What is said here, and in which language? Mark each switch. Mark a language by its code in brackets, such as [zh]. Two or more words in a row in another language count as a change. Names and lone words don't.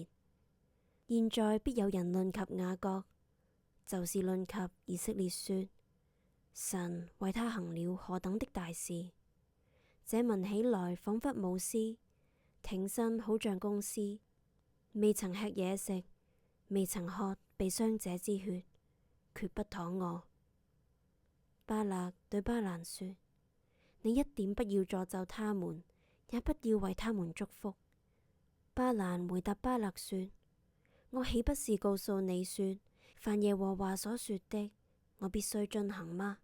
[zh] 現在必有人論及雅各，就是論及以色列，說：神為他行了何等的大事！這民起來仿佛母獅，挺身好像公獅，未曾吃野食，未曾喝被傷者之血，決不躺臥。巴勒對巴蘭說：你一點不要詛咒他們，也不要為他們祝福。巴蘭回答巴勒說：我豈不是告訴你說，凡耶和華所說的，我必須遵行嗎？